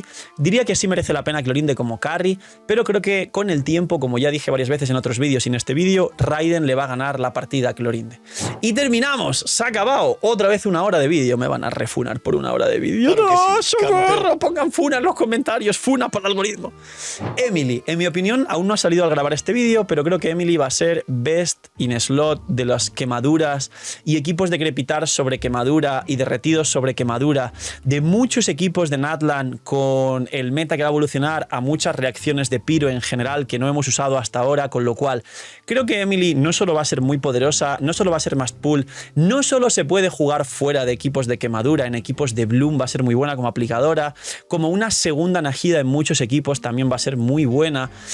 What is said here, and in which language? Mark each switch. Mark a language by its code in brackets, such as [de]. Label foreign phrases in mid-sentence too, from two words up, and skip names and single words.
[es] Diría que sí merece la pena Clorinde como carry, pero creo que con el tiempo, como ya dije varias veces en otros vídeos y en este vídeo, Raiden le va a ganar la partida a Clorinde. Y terminamos, se ha acabado. Otra vez 1 hora de vídeo, me van a refunar por 1 hora de vídeo. Claro ¡no, sí, socorro! Pongan funa en los comentarios, funa por el algoritmo. Emily, en mi opinión, aún no ha salido al grabar este vídeo, pero creo que Emily va a ser [en] best in slot [es] de las quemaduras y equipos decrepitados Restart sobre quemadura y derretidos sobre quemadura de muchos equipos de Natlan con el meta que va a evolucionar a muchas reacciones de Pyro en general que no hemos usado hasta ahora, con lo cual creo que Emily no solo va a ser muy poderosa, no solo va a ser más pool, no solo se puede jugar fuera de equipos de quemadura, en equipos de Bloom va a ser muy buena como aplicadora, como una segunda Nahida en muchos equipos también va a ser muy buena.